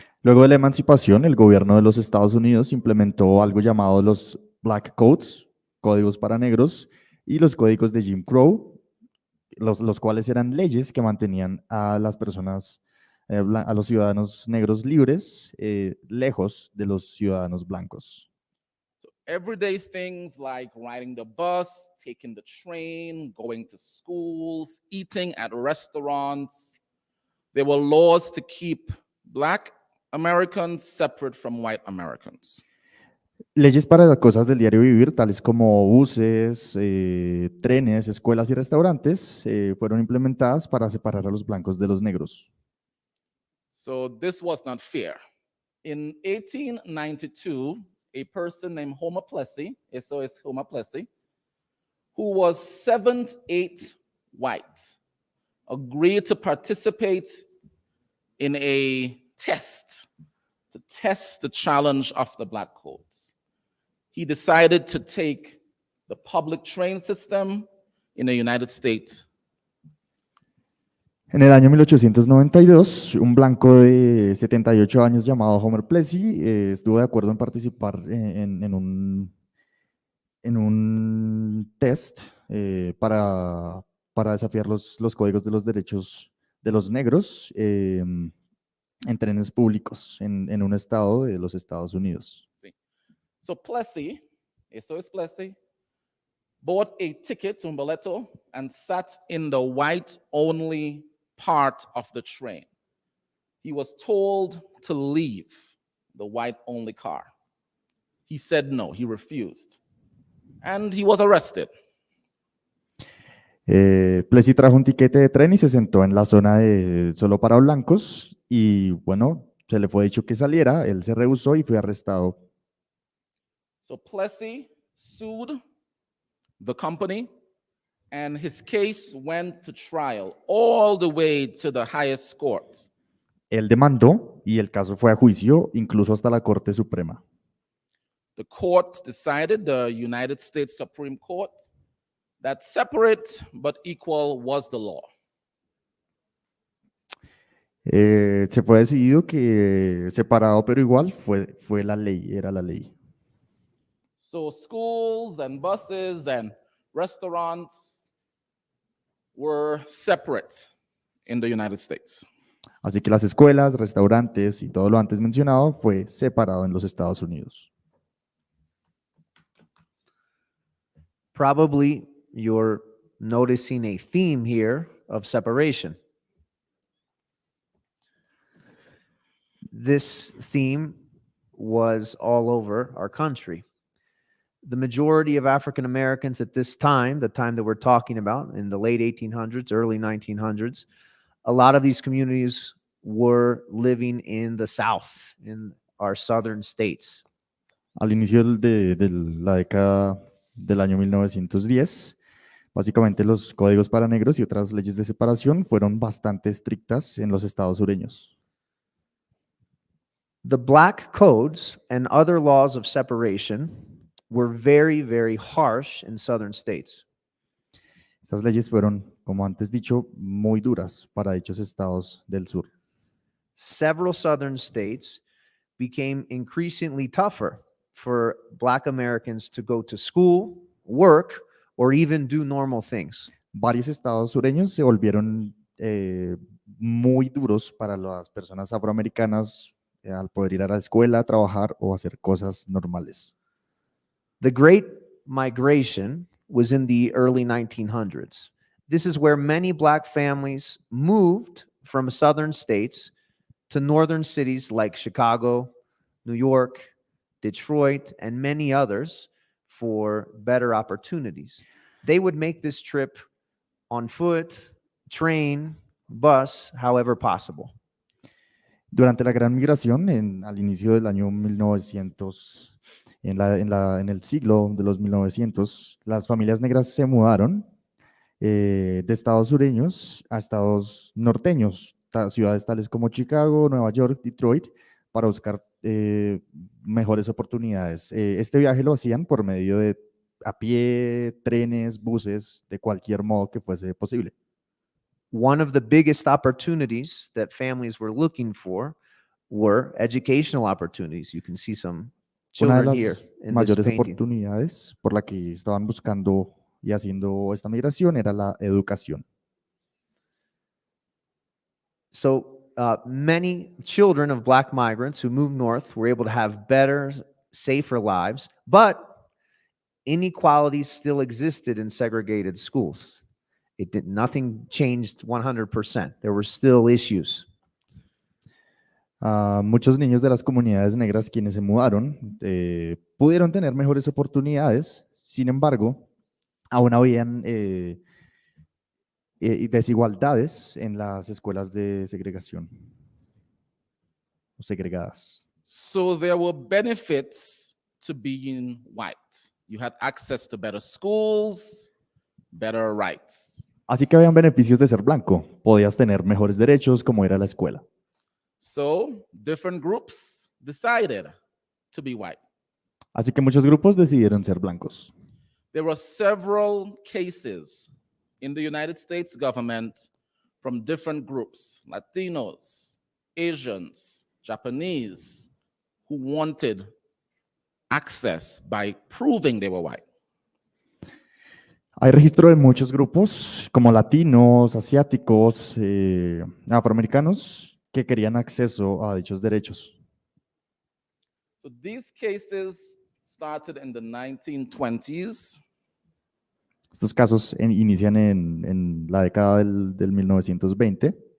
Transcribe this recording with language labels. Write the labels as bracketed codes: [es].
[es] Luego de la emancipación, el gobierno de los Estados Unidos implementó algo llamado los Black Codes, códigos para negros, y los códigos de Jim Crow, los cuales eran leyes que mantenían a las personas, a los ciudadanos negros libres, lejos de los ciudadanos blancos. [en] So everyday things like riding the bus, taking the train, going to schools, eating at restaurants. There were laws to keep Black Americans separate from white Americans. [es] Leyes para las cosas del diario vivir, tales como buses, trenes, escuelas y restaurantes, fueron implementadas para separar a los blancos de los negros. [en] So this was not fair. In 1892, a person named Homer Plessy, [es] eso es [en] Homer Plessy, who was 7'8" white, agreed to participate in a test to test the challenge of the Black Codes. He decided to take the public train system in the United States. [es] En el año 1892, un blanco de 78 años llamado Homer Plessy estuvo de acuerdo en participar en un test para desafiar los códigos de los derechos de los negros en trenes públicos en un estado de los Estados Unidos. Sí. [en] So Plessy, [es] eso es [en] Plessy, bought a ticket, [es] un boleto, [en] and sat in the white-only part of the train. He was told to leave the white-only car. He said no, he refused. And he was arrested. [es] Plessy trajo un tiquete de tren y se sentó en la zona de solo para blancos y bueno, se le fue dicho que saliera, él se rehusó y fue arrestado. [en] So Plessy sued the company and his case went to trial all the way to the highest court. [es] Él demandó y el caso fue a juicio, incluso hasta la Corte Suprema. [en] The court decided, the United States Supreme Court, that separate but equal was the law. [es] Se fue decidido que separado pero igual fue la ley, era la ley. [en] So schools and buses and restaurants were separate in the United States. [es] Así que las escuelas, restaurantes y todo lo antes mencionado fue separado en los Estados Unidos. [en] Probably you're noticing a theme here of separation. this theme was all over our country. The majority of African Americans at this time, the time that we're talking about, in the late 1800s, early 1900s, a lot of these communities were living in the South, in our southern states. [es] Al inicio de la década del año 1910, básicamente los códigos para negros y otras leyes de separación fueron bastante estrictas en los estados sureños. [en] The black codes and other laws of separation were very, very harsh in southern states. [es] Estas leyes fueron, como antes dicho, muy duras para dichos estados del sur. [en] Several southern states became increasingly tougher for Black Americans to go to school, work, or even do normal things. [es] Varios estados sureños se volvieron muy duros para las personas afroamericanas al poder ir a la escuela, trabajar o hacer cosas normales. [en] The Great Migration was in the early 1900s. This is where many Black families moved from southern states to northern cities like Chicago, New York, Detroit, and many others for better opportunities. They would make this trip on foot, train, bus, however possible. [es] Durante la Gran Migración, al inicio del año 1900, en el siglo de los 1900, las familias negras se mudaron de estados sureños a estados norteños, ciudades tales como Chicago, Nueva York, Detroit, para buscar mejores oportunidades. Este viaje lo hacían por medio de a pie, trenes, buses, de cualquier modo que fuese posible. [en] One of the biggest opportunities that families were looking for were educational opportunities. You can see some [es] Una de [en] children here [es] las [en] in this [es] mayores [en] painting. [es] oportunidades por la que estaban buscando y haciendo esta migración era la educación. [en] So many children of Black migrants who moved north were able to have better, safer lives, but inequalities still existed in segregated schools. Nothing changed 100%. There were still issues. [es] Muchos niños de las comunidades negras quienes se mudaron pudieron tener mejores oportunidades, sin embargo, aún habían desigualdades en las escuelas de segregación o segregadas. [en] So there were benefits to being white. You had access to better schools, better rights. [es] Así que habían beneficios de ser blanco. Podías tener mejores derechos como era la escuela. [en] So different groups decided to be white. [es] Así que muchos grupos decidieron ser blancos. [en] There were several cases in the United States government from different groups, Latinos, Asians, Japanese, who wanted access by proving they were white. [es] Hay registro de muchos grupos, como latinos, asiáticos, afroamericanos, que querían acceso a dichos derechos. [en] So these cases started in the 1920s. [es] Estos casos inician en la década del 1920.